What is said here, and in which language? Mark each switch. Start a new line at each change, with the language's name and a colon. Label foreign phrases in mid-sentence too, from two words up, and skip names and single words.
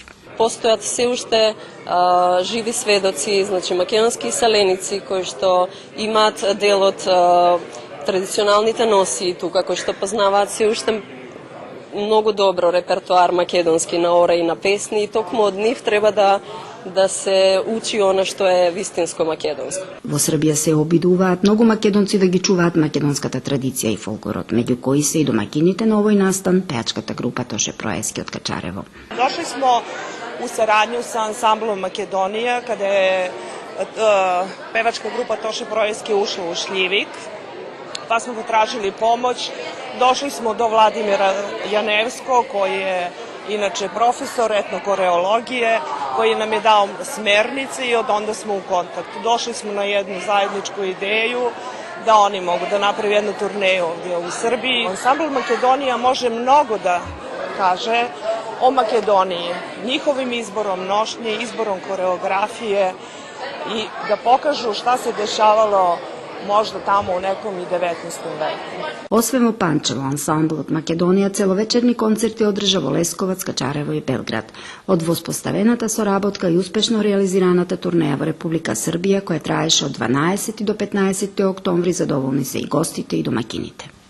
Macedonian: Постојат се уште живи сведоци, значи македонски селеници кои што имаат дел од традиционалните носи тука, кои што познаваат се уште многу добро репертоар македонски на ора и на песни и токму од нив треба да се учи она што е вистинско македонско. Во Србија се обидуваат многу македонци да ги чуваат македонската традиција и фолклорот, меѓу кои се и домакините на овој настан, пеачката група Тоше Проески од Качарево.
Serbian: Дошли smo u saradnju sa ansamblom Makedonija kada je pevačka grupa Toše Proeski ušla u Šljivik, pa smo potražili pomoć. Došli smo do Vladimira Janevskog, koji je inače profesor etnokoreologije, koji nam je dao smernice i od onda smo u kontaktu. Došli smo na jednu zajedničku ideju da oni mogu da napravi jednu turneju ovdje u Srbiji. Ansambl Makedonija može mnogo da kaže o Makedoniji, njihovim izborom nošnje, izborom koreografije i da pokažu šta se dešavalo možda tamo u nekom i 19. veku.
Macedonian: Освен во Панчево, ансамблот Македонија целовечерни концерти одржа во Лесковац, Качарево и Белград. Од воспоставената соработка и успешно реализираната турнеја во Република Србија, која траеше од 12 до 15 октомври, задоволни се и гостите и домакините.